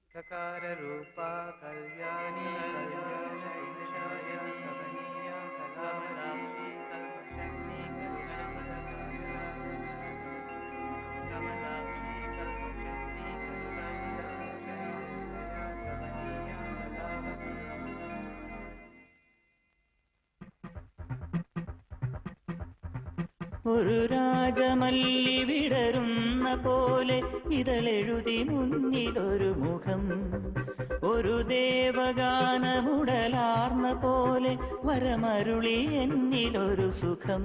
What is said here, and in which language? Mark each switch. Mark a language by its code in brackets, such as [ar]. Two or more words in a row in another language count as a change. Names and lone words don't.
[sa] रूपा कल्याणी कल्याणी कमनीया कलावती कल्पशक्ति कमलाक्षी कल्पशक्ति कमनीया कलावती। [ml] ഒരു രാജമല്ലി വിടരുന്ന പോലെ ഇതളെഴുതി മുന്നിലൊരു മുഖം, ഒരു ദേവഗാനമുടലാർന്ന പോലെ വരമരുളി എന്നിലൊരു സുഖം.